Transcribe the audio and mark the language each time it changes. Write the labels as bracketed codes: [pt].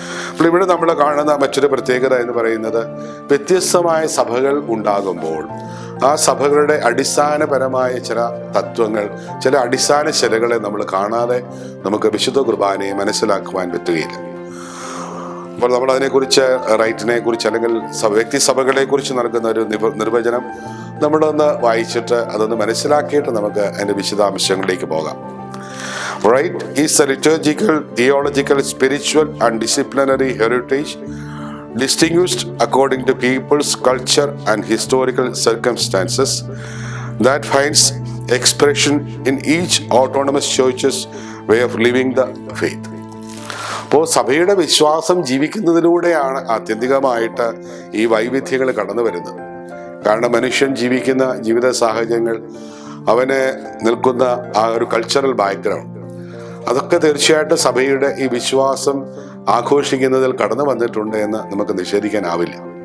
[ml] അപ്പോൾ ഇവിടെ നമ്മൾ കാണുന്ന മറ്റൊരു പ്രത്യേകത എന്ന് പറയുന്നത്, വ്യത്യസ്തമായ സഭകൾ ഉണ്ടാകുമ്പോൾ ആ സഭകളുടെ അടിസ്ഥാനപരമായ ചില തത്വങ്ങൾ, ചില അടിസ്ഥാന ശിലകളെ നമ്മൾ കാണാതെ നമുക്ക് വിശുദ്ധ കുർബാനയെ മനസ്സിലാക്കുവാൻ പറ്റുകയില്ല. അപ്പോൾ നമ്മൾ അതിനെക്കുറിച്ച് റൈറ്റിനെ കുറിച്ച് അല്ലെങ്കിൽ വ്യക്തി സഭകളെ കുറിച്ച് നൽകുന്ന ഒരു നിർവചനം നമ്മളൊന്ന് വായിച്ചിട്ട് അതൊന്ന് മനസ്സിലാക്കിയിട്ട് നമുക്ക് അതിന്റെ വിശദാംശങ്ങളിലേക്ക് പോകാം. [en] Right is a liturgical, theological, spiritual and disciplinary heritage distinguished according to people's culture and historical circumstances that finds expression in each autonomous church's way of living the faith. [ml] അപ്പോൾ സഭയുടെ വിശ്വാസം ജീവിക്കുന്നതിലൂടെയാണ് ആത്യന്തികമായിട്ട് ഈ വൈവിധ്യങ്ങൾ കടന്നു വരുന്നത്. കാരണം മനുഷ്യൻ ജീവിക്കുന്ന ജീവിത സാഹചര്യങ്ങൾ, അവന് നിൽക്കുന്ന ആ ഒരു കൾച്ചറൽ ബാക്ക്ഗ്രൗണ്ട്, അതൊക്കെ തീർച്ചയായിട്ടും സഭയുടെ ഈ വിശ്വാസം ആഘോഷിക്കുന്നതിൽ കടന്നു വന്നിട്ടുണ്ട് എന്ന് നമുക്ക് നിഷേധിക്കാനാവില്ല.